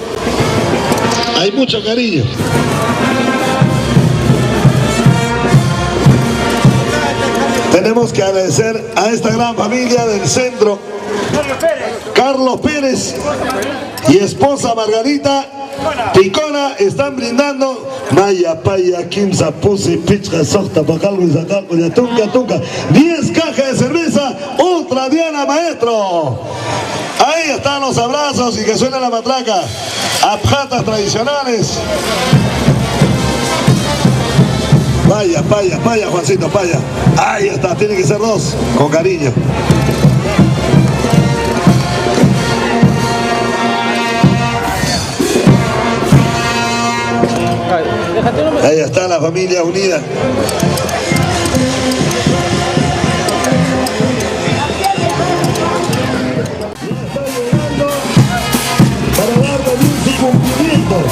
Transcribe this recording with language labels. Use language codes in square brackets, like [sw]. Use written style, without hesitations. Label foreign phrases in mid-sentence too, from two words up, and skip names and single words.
[es] Hay mucho cariño. Tenemos que agradecer a esta gran familia del centro, Carlos Pérez y esposa Margarita Picona están brindando [ay] Maya, Paya, Kimsa, Pusi, Pichka, Sota, Pacalgo [es] y [ay] Zacalco, Tunca, [es] 10 cajas de cerveza, Ultra Diana, maestro. Ahí están los abrazos y que suena la matraca. Abjatas tradicionales. [ay] Paya, Juancito, paya. [es] Ahí está, tiene que ser 2, con cariño. Ahí está la familia unida. Para darle bien su cumplimiento.